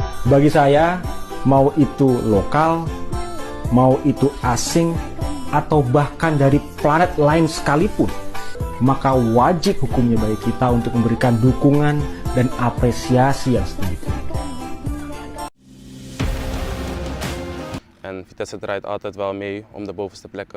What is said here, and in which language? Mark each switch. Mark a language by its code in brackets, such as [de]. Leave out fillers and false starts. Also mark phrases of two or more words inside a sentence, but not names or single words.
[id] Bagi saya, mau itu lokal, mau itu asing, atau bahkan dari planet lain sekalipun, maka wajib hukumnya bagi kita untuk memberikan dukungan dan apresiasi yang setinggi-tinggi. [nl] En Vitesse draait altijd wel mee om de bovenste plekken.